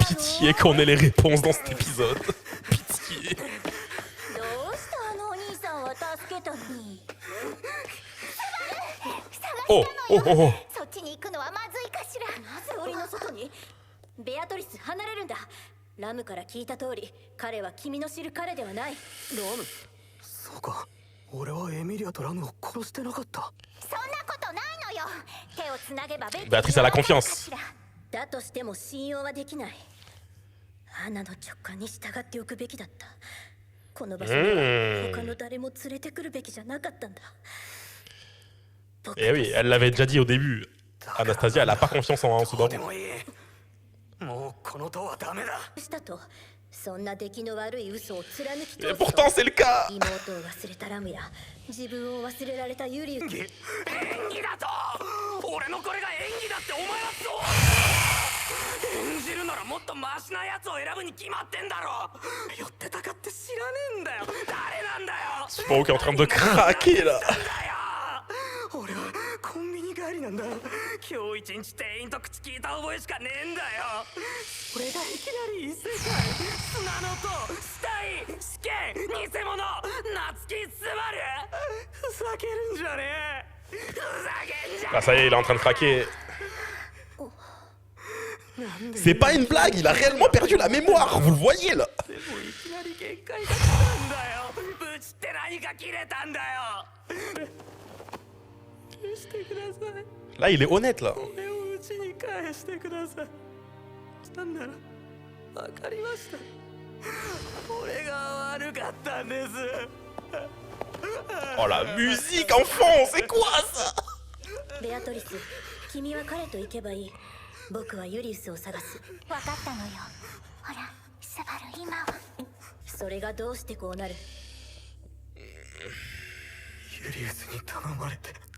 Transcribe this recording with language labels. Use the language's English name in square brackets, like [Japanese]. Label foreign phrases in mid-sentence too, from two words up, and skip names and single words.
[French] Pitié qu'on ait les réponses dans cet épisode. Pitié. [Japanese] どうしたあのお兄さんは助けたのに。 Oh, oh, oh, oh. そっちに行くのはまずいかしら。なぜ檻の外に？ベアトリス離れるんだ。ラムから聞いた通り、彼は君の知る彼ではない。ラムそうか俺はエミリアとラムを殺してなかったそんなことないのよ。手をつなげばベッ [French] Béatrice a la confiance. [Japanese] だとしても信用はできない。アナの直感に従っておくべきだった。この場所には他の誰も連れてくるべきじゃなかったんだ。 [French] Eh oui, elle l'avait déjà dit au début. Anastasia, elle a pas confiance en [Japanese] どう [French] Subaru. [Japanese] でもいいもうこの塔はダメだしたと、そんな出来の悪い嘘を貫き [French] Et [Japanese] 通すと [French] pourtant, c'est le cas. [Japanese] 妹を忘れたラムや自分を忘れられたユリウス。演技だと俺のこれが演技だってお前はそう演じるならもっとマシなやつを選ぶに決まってんだろ寄ってたかって知らねえんだよ誰なんだよ [French] Subaru qui est en train de craquer là. [Japanese] 俺はコンビニ帰りなんだ今日一日店員と口聞いた覚えしかねえんだよ俺がいきなり異世界砂の塔死体試験偽物夏木スバルふざけるんじゃねえふざけんじゃ [French] Ah, ça y est, il est en train de craquer. C'est pas une blague, il a réellement perdu la mémoire, vous le voyez là. [Japanese] でもいきなり限界が来たんだよブチって何か切れたんだよ許してください [French] Là, il est honnête là. [Japanese] 俺を家に返してくださいなんなら分かりました俺が悪かったんです [French] Oh la musique en fond, c'est quoi ça? [Japanese] ベアトリス、君は彼と行けばいい。僕はユリウスを探す。分かったのよ。ほら、スバル今は。それがどうしてこうなる？ユリウスに頼まれて